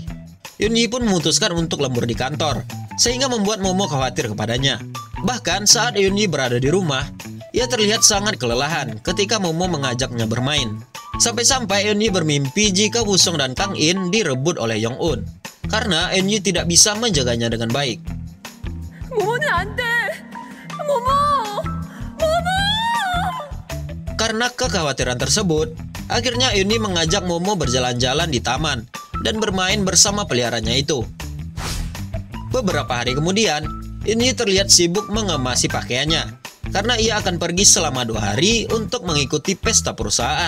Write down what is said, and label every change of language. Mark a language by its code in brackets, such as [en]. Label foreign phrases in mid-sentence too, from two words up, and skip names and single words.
[id] Yunyi pun memutuskan untuk lembur di kantor, sehingga membuat Momo khawatir kepadanya. Bahkan saat Yunyi berada di rumah, ia terlihat sangat kelelahan ketika Momo mengajaknya bermain. Sampai-sampai Yunyi bermimpi jika Woo-song dan Kang In direbut oleh Yong-un, karena Yunyi tidak bisa menjaganya dengan baik. [ko] 모모는 안 돼. 모모! 모모! [id] Karena kekhawatiran tersebut, akhirnya Yunyi mengajak Momo berjalan-jalan di taman dan bermain bersama peliharaannya itu. Beberapa hari kemudian, Yunyi terlihat sibuk mengemasi pakaiannya karena ia akan pergi selama 2 hari untuk mengikuti pesta perusahaan.